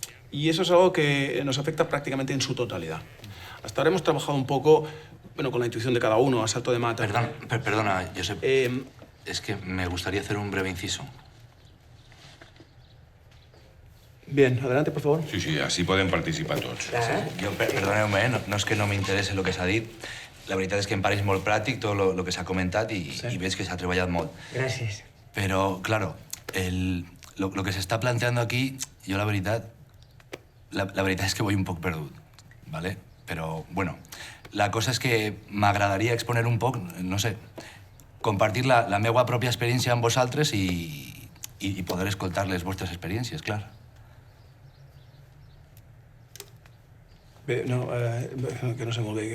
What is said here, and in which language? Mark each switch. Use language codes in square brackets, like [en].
[es] Y eso es algo que nos afecta prácticamente en su totalidad. Hasta ahora hemos trabajado un poco, bueno, con la intuición de cada uno, a salto de mata. Perdona, Josep. Es que me gustaría hacer un breve inciso. Bien, adelante, por favor. [ca] Sí, així poden participar tots. Jo, perdoneu-me, no és que no m'interessi el que s'ha dit. La veritat és que em pareix molt pràctic tot el que s'ha comentat i veig que s'ha treballat molt. Gràcies. [es] Pero, claro, lo que se está planteando aquí, yo la verdad es que voy [ca] un poc perdut, [es] ¿vale? Pero, bueno, [ca] la cosa és que m'agradaria exponer un poc, no sé, compartir la meva pròpia experiència amb vosaltres i poder escoltar les vostres experiències, clar. Bé, no, que no sé molt bé.